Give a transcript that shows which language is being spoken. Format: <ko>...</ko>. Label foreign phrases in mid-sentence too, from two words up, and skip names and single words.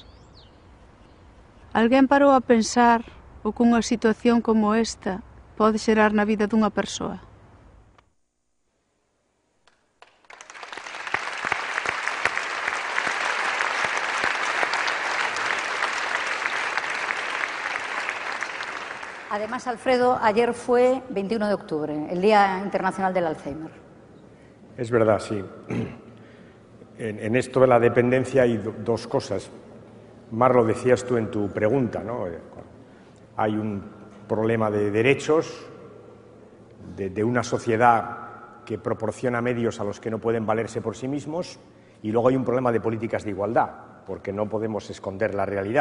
<gl>Alguén parou a pensar o que unha situación como esta pode xerar na vida dunha persoa?</gl> <es>Además, Alfredo, ayer fue 21 de octubre, el Día Internacional del Alzheimer. Es verdad, sí. En esto de la dependencia hay dos cosas. Mar, lo decías tú en tu pregunta, ¿no? Hay un problema de derechos, de una sociedad que proporciona medios a los que no pueden valerse por sí mismos, y luego hay un problema de políticas de igualdad, porque no podemos esconder la realidad.</es>